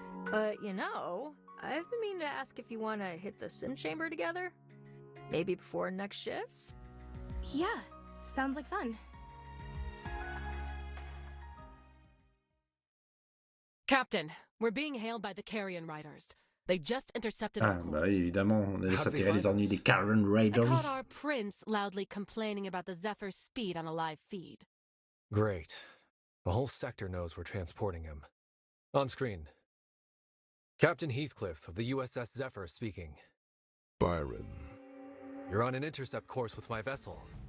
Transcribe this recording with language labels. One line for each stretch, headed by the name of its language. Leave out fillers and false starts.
English: But, you know, I've been meaning to ask if you want to hit the sim chamber together? Maybe before next shifts? Yeah, sounds like fun. Captain, we're being hailed by the Carrion Riders. They just intercepted our course.
French: Bah oui, évidemment, on laisse atterrir les ennuis des Carrion Riders.
English: I caught our prince loudly complaining about the Zephyr's speed on a live feed. Great. The whole sector knows we're transporting him. On screen. Captain Heathcliff of the USS Zephyr speaking. Byron. You're on an intercept course with my vessel.